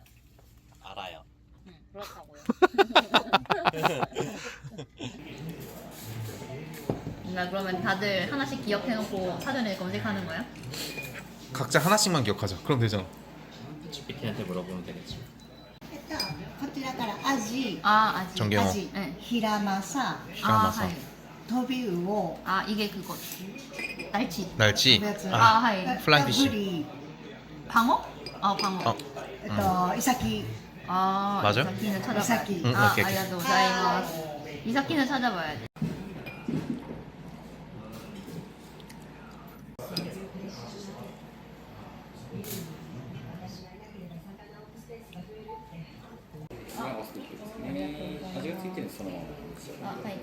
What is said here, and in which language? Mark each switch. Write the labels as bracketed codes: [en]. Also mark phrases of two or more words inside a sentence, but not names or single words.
[ko] 알아요. 그렇다고요. 그러면 다들 하나씩 기억해놓고 사전에 검색하는 거야? 각자 하나씩만 기억하자. 그럼 되잖아. GPT한테 물어보면 되겠지. [ja] こちらからアジ、 [ko] 아 아직. 정경호. 네. [ja] ヒラマサ、 [ko] 히라마사. [ja] はい。飛び魚を [ko] 아 이게 그거 날치. 날치. [ja] 飛ぶやつ [ko] 아 하이. [ja] フライフィッシュブリ [ko] 방어? 아 방어. 어. [ja] イサキ 아 [ko] 맞아? 이사키는 찾아봐. 이사키. 응, 아 오케이, 오케이. [ja] ありがとうございます. [ko] 이사키는 찾아봐야 돼. 아 하이.